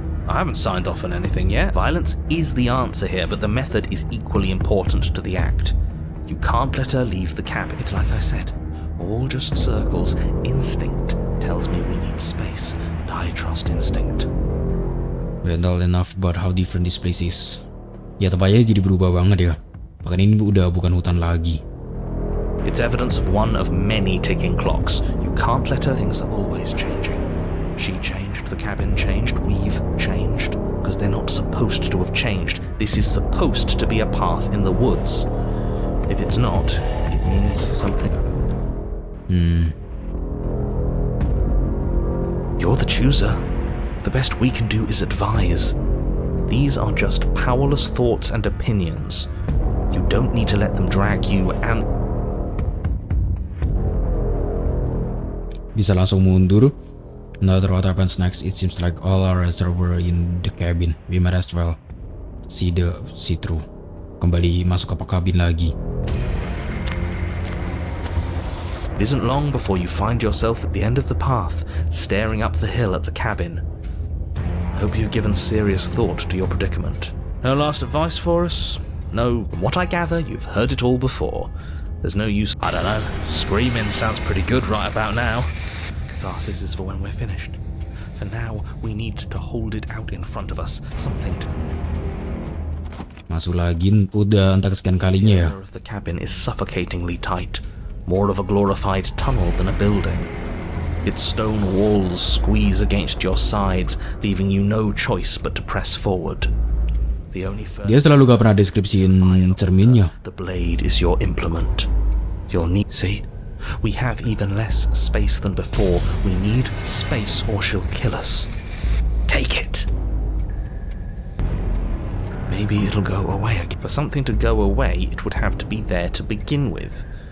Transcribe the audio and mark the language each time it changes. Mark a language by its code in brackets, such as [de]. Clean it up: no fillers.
[en] I haven't signed off on anything yet. Violence is the answer here, but the method is equally important to the act. You can't let her leave the cabin. It's like I said, all just circles. Instinct tells me we need space, and I trust instinct. Mental enough about how different this place is. [id] Ya tempatnya jadi berubah banget ya. Bahkan ini udah bukan hutan lagi. [en] It's evidence of one of many ticking clocks. You can't let her. Things are always changing. She changed, the cabin changed, we've changed. Because they're not supposed to have changed. This is supposed to be a path in the woods. If it's not, it means something. You're the chooser. The best we can do is advise. These are just powerless thoughts and opinions. You don't need to let them drag you and... [id] Bisa langsung mundur. [en] No matter what happens next, it seems like all our answers were in the cabin. We might as well see through. [id] kembali masuk ke kabin lagi. [en] It isn't long before you find yourself at the end of the path, staring up the hill at the cabin. I hope you've given serious thought to your predicament. No last advice for us? No, from what I gather, you've heard it all before. There's no use, I don't know, screaming sounds pretty good right about now. Catharsis is for when we're finished. For now, we need to hold it out in front of us, something to... [id] Masuk lagi, udah entah kesekian kalinya ya. [en] The inner of the cabin is suffocatingly tight. More of a glorified tunnel than a building. Its stone walls squeeze against your sides, leaving you no choice but to press forward. The only [id] Dia selalu gak pernah deskripsiin cerminnya. [en] The blade is your implement. You'll need... See? We have even less space than before. We need space or she'll kill us. Take it! Maybe it'll go away again. For something to go away, it would have to be there to begin with.